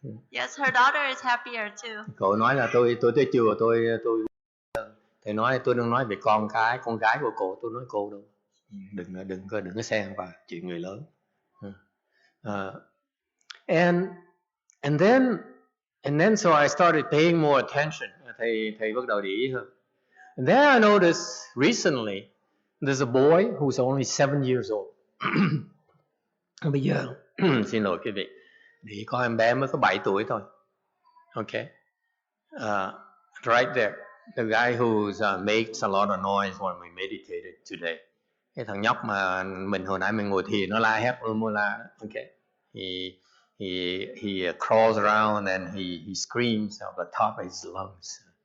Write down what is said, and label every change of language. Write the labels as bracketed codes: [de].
[en] Yes, her daughter is happier too. [vi] Cô nói là tôi tới chùa tôi thầy nói tôi đừng nói về con gái của cô, tôi nói cô đâu. Đừng có xen vào chuyện người lớn. [en] And then so I started paying more attention. [vi] Thầy bắt đầu để ý hơn. [en] And then I noticed recently there's a boy who's only 7 years old. [vi] Bây giờ xin lỗi quý vị, để có em bé mới có 7 tuổi thôi. [en] Okay. Right there, the guy who makes a lot of noise when we meditated today. [vi] Cái thằng nhóc mà mình hồi nãy mình ngồi thiền nó la hét la. [en] Okay. He crawls around and he screams at the top of his lungs.